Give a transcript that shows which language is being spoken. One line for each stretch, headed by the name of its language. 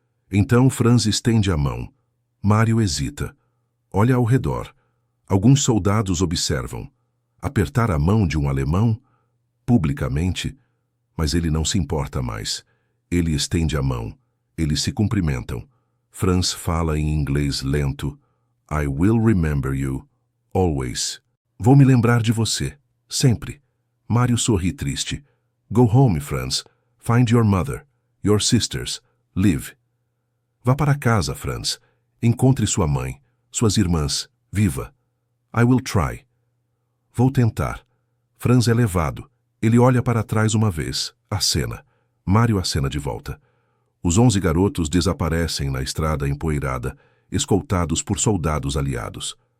Portuguese: Então Franz estende a mão. Mário hesita. Olha ao redor. Alguns soldados observam. Apertar a mão de um alemão? Publicamente? Mas ele não se importa mais. Ele estende a mão. Eles se cumprimentam. Franz fala em inglês lento.
English: I will remember you, always.
Portuguese: Vou me lembrar de você, sempre. Mário sorri triste.
English: Go home,
Portuguese: Franz.
English: Find your mother, your sisters. Live.
Portuguese: Vá para casa, Franz. Encontre sua mãe, suas irmãs. Viva.
English: I will try.
Portuguese: Vou tentar. Franz é levado. Ele olha para trás uma vez. Acena. Mário acena de volta. Os 11 garotos desaparecem na estrada empoeirada, escoltados por soldados aliados.